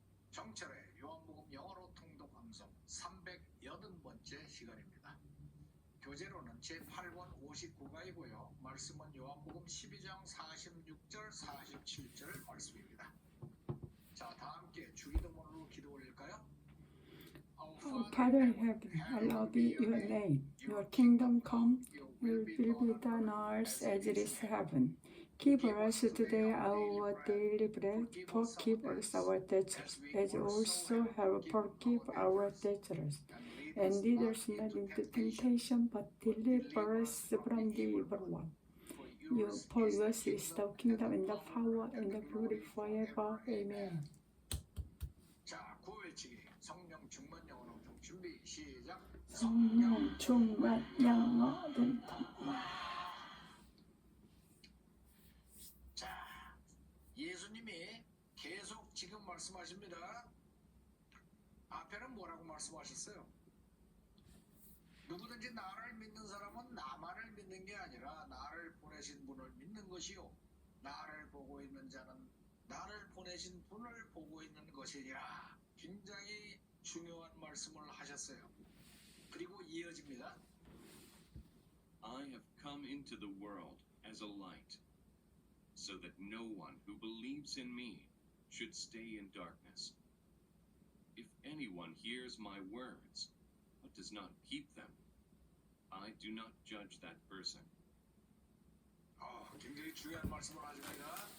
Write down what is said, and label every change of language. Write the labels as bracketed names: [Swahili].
[Korean] 정철의 요한복음 영어로 통독 방송 380번째 시간입니다. 교재로는 제8권 59가이고요. 말씀은 요한복음 12장 46절 47절 말씀입니다. 자, 다 함께 주기도문으로 기도 올릴까요? [English] Our Father in heaven, hallowed be your name. Your kingdom come, your will be done on earth as it is heaven. Give us today our daily bread. Forgive us our debts, as also have forgive our debtors. And lead us not into temptation, but deliver us from the evil one. For yours is the kingdom and the power and the glory forever. Amen. [Korean] 자, 구호외치기 성령 충만 영어 농종 준비 시작. 성령 충만 영어는 자, 예수님이 계속 지금 말씀하십니다. 앞에는 뭐라고 말씀하셨어요? 누구든지 나를 믿는 사람은 나만을 믿는 게 아니라 나를 보내신 분을 믿는 것이요, 나를 보고 있는 자는 나를 보내신 분을 보고 있는 것이니라. 굉장히 중요한 말씀을 하셨어요. 그리고 이어집니다. [English] I have come into the world as a light, so that no one who believes in me should stay in darkness. If anyone hears my words, but does not keep them, I do not judge that person. [Korean] 굉장히 중요한 말씀을 하십니다.